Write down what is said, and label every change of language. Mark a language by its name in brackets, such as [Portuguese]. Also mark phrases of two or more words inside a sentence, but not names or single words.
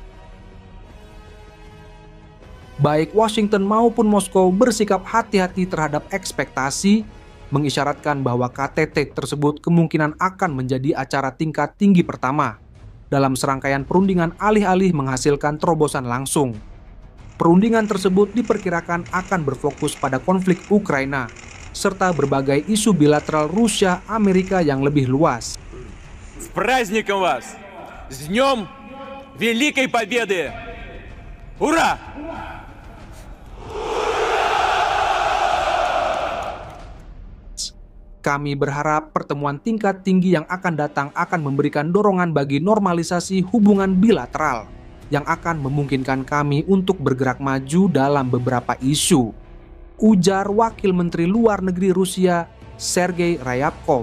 [Indonesian] Baik Washington maupun Moskow bersikap hati-hati terhadap ekspektasi, mengisyaratkan bahwa KTT tersebut kemungkinan akan menjadi acara tingkat tinggi pertama dalam serangkaian perundingan alih-alih menghasilkan terobosan langsung. Perundingan tersebut diperkirakan akan berfokus pada konflik Ukraina, serta berbagai isu bilateral Rusia-Amerika yang lebih luas. [Russian] С праздником вас! С днем Великой Победы! Ура! [Indonesian] Kami berharap pertemuan tingkat tinggi yang akan datang akan memberikan dorongan bagi normalisasi hubungan bilateral yang akan memungkinkan kami untuk bergerak maju dalam beberapa isu, ujar Wakil Menteri Luar Negeri Rusia, Sergei Ryabkov.